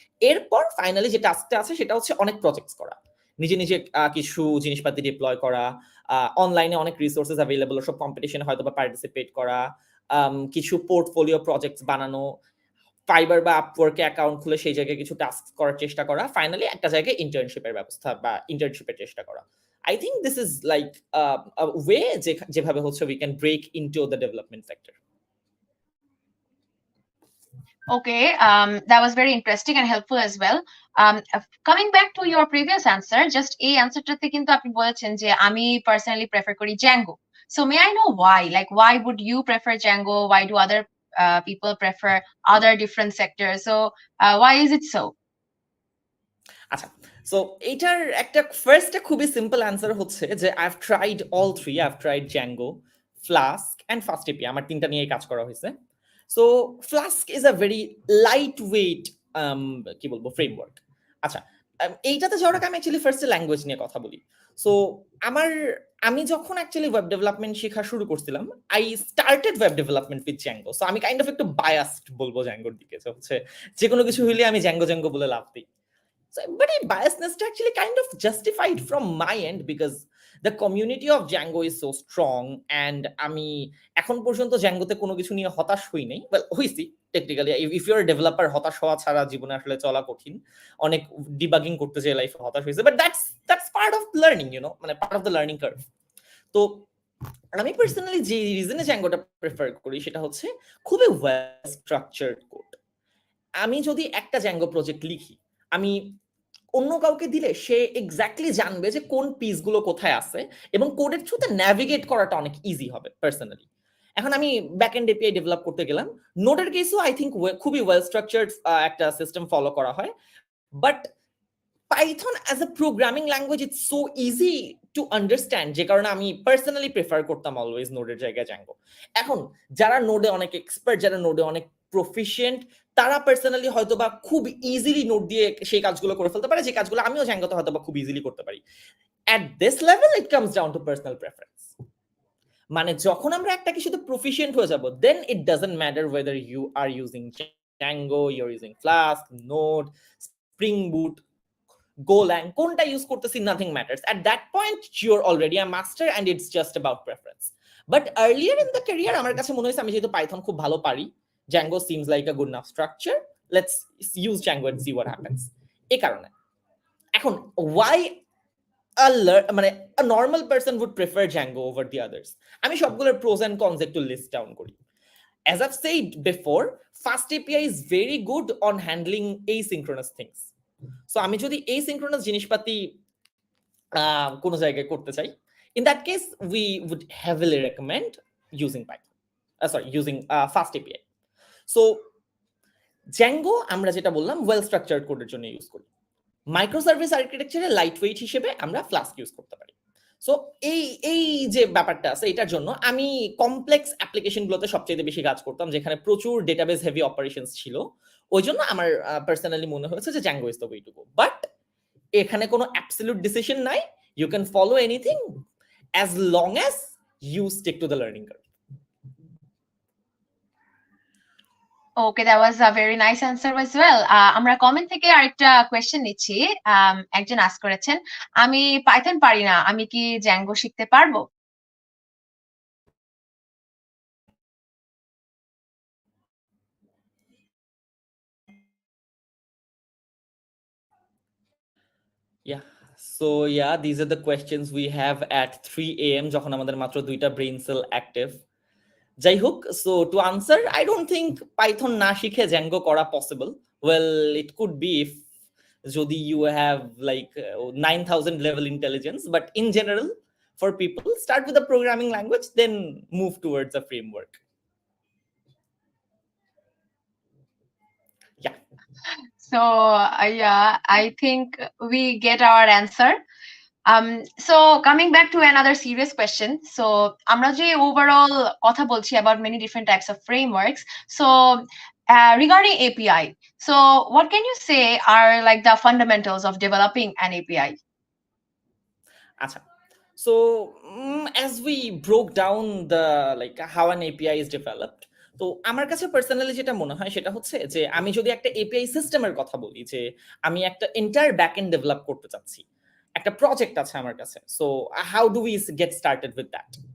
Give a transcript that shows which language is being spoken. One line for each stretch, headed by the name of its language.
Bangla: এরপর ফাইনালি যে টাস্কটা আছে সেটা হচ্ছে অনেক প্রজেক্টস করা, নিজে কিছু জিনিসপাতি ডিপ্লয় করা, অনলাইনে অনেক রিসোর্সেস অ্যাভেলেবল, সব কম্পিটিশনে হয়তো বা পার্টিসিপেট করা, কিছু পোর্টফোলিও প্রজেক্টস বানানো, ফাইবার বা আপওয়ার্কে অ্যাকাউন্ট খুলে সেই জায়গায় কিছু টাস্ক করার চেষ্টা করা, ফাইনালি একটা জায়গায় ইন্টার্নশিপের ব্যবস্থা বা ইন্টার্নশিপের চেষ্টা করা।
English: I think this is like a way
Bangla: যেভাবে হচ্ছে
English: we can break into the development sector. Okay, that was very interesting and helpful as well. Coming back to your previous answer, just
Bangla: এই answerটাতে কিন্তু আপনি বলেছেন যে আমি personally prefer করি
English: Django. So may I know why? Like, why would you prefer Django? Why do other people prefer other different sectors? So why is it so?
Bangla: আচ্ছা, so এটার একটা ফার্স্ট খুবই সিম্পল অ্যান্সার হচ্ছে যে
English: I have tried all three. I have tried Django, Flask and FastAPI,
Bangla: আমার তিনটা নিয়ে কাজ করা হয়েছে।
English: So Flask is a very lightweight কি বলবো framework.
Bangla: আচ্ছা, এইটাতে যাওয়ার আগে আমি অ্যাকচুয়ালি ফার্স্টে ল্যাঙ্গুয়েজ নিয়ে কথা বলি। সো আমি যখন অ্যাকচুয়ালি ওয়েব ডেভেলপমেন্ট শেখা শুরু করছিলাম,
English: I started web development with Django.
Bangla: So আমি কাইন্ড অফ একটু বায়াসড বলবো জ্যাঙ্গোর দিকে, হচ্ছে যে কোনো কিছু হইলে আমি জ্যাঙ্গো বলে লাভ দিই।
English: So, but a biasness actually kind of justified from my end because the community of Django is so strong, and
Bangla: আমি এখন পর্যন্ত জ্যাঙ্গোতে কোনো কিছু নিয়ে হতাশ হই নাই। Well, হইছি technically,
English: if you're a developer
Bangla: হতাশ হওয়া ছাড়া জীবনে আসলে চলা কঠিন। অনেক ডিবাগিং করতে যেয়ে লাইফে হতাশ হয়েছে,
English: but that's part of learning, you know,
Bangla: মানে
English: part of the learning curve.
Bangla: তো আমি পার্সোনালি যে রিজনে জ্যাঙ্গোটা প্রেফার করি সেটা হচ্ছে খুবই ওয়েল স্ট্রাকচার্ড কোড। আমি যদি একটা জ্যাঙ্গো প্রজেক্ট লিখি, আমি অন্য কাউকে দিলে সে এক্স্যাক্টলি জানবে যে কোন পিসগুলো কোথায় আছে এবং কোডের থ্রুতে ন্যাভিগেট করাটা অনেক ইজি হবে পার্সোনালি। এখন আমি ব্যাকএন্ড এপিআই ডেভেলপ করতে গেলাম, নোডের কেসও আই থিঙ্ক খুবই ওয়েল স্ট্রাকচার্ড একটা সিস্টেম ফলো করা হয়, but
English: Python as a programming language it's so easy to understand,
Bangla: যে কারণে আমি পার্সোনালি প্রেফার করতাম অলওয়েজ নোডের জায়গায় জ্যাঙ্গো। এখন যারা নোডে অনেক এক্সপার্ট, যারা নোডে অনেক প্রফিশিয়েন্ট, তারা পার্সোনালি হয়তো বা খুব ইজিলি নোট দিয়ে সেই কাজগুলো করে ফেলতে পারে, যে কাজগুলো আমিও জ্যাঙ্গোতে হয়তো বা খুব ইজিলি করতে পারি।
English: At this level it comes down to personal preference.
Bangla: মানে যখন আমরা একটাকে শুধু প্রফিশিয়েন্ট হয়ে যাব,
English: then it doesn't matter whether you are using Django, you're using Flask, Node, Spring Boot, Golang,
Bangla: কোনটা ইউজ করতেছি,
English: nothing matters. At that point, you're already a master and it's just about preference. But earlier in the career,
Bangla: আমার কাছে মনে হয়েছে আমি যেহেতু Python খুব ভালো পারি,
English: Django seems like a good enough structure. Let's use Django and see what happens.
Bangla: এই কারণে এখন
English: why মানে a normal person would prefer Django over the others.
Bangla: আমি সবগুলোর pros and cons একটু list down করি.
English: As I've said before, Fast API is very good on handling asynchronous things. So
Bangla: আমি যদি asynchronous জিনিসপাতি কোনো জায়গায় করতে চাই,
English: in that case we would heavily recommend using Python. Using Fast API.
Bangla: So Django আমরা যেটা বললাম well structured কোডের জন্য ইউজ করি। মাইক্রোসার্ভিস আর্কিটেকচারে লাইট ওয়েট হিসেবে আমরা ফ্লাস্ক ইউজ করতে পারি। সো এই যে ব্যাপারটা আছে এটার জন্য আমি কমপ্লেক্স অ্যাপ্লিকেশনগুলোতে সবচেয়ে বেশি কাজ করতাম, যেখানে প্রচুর ডেটাবেস হেভি অপারেশনস ছিল। ওই জন্য আমার পার্সোনালি মনে হয়েছে যে
English: Django is the way to go.
Bangla: But এখানে কোনো অ্যাবসলিউট ডিসিশন নাই,
English: You can follow anything as long as you stick to the learning curve. Okay, that was a very nice answer as well.
Bangla: আমরা comment থেকে আরেকটা question নিচ্ছি। একজন ask করেছেন, আমি পাইথন পারি না, আমি কি জ্যাঙ্গো শিখতে পারবো?
English: So these are the questions we have at 3 AM
Bangla: যখন আমাদের মাত্র 2টা ব্রেইন সেল অ্যাক্টিভ। যাই হোক,
English: So to answer, I don't think Python না শিখে Django করা possible. Well, it could be if যদি you have like 9000 level intelligence, but in general for people start with a programming language, then move towards a framework. So yeah, I think we get our answer. So coming back to another serious question. So
Bangla: আমরা যে overall কথা বলছি
English: about many different types of frameworks. So regarding API, so what can you say are like the fundamentals of developing an API?
Bangla: আচ্ছা,
English: so as we broke down the like how an API is developed,
Bangla: তো আমার কাছে personally যেটা মনে হয় সেটা হচ্ছে যে আমি যদি একটা এপিআই সিস্টেমের কথা বলি, যে আমি একটা এন্টায়ার ব্যাকএন্ড ডেভেলপ করতে চাচ্ছি, একটা প্রজেক্ট আছে আমার কাছে,
English: So how do we get started with that?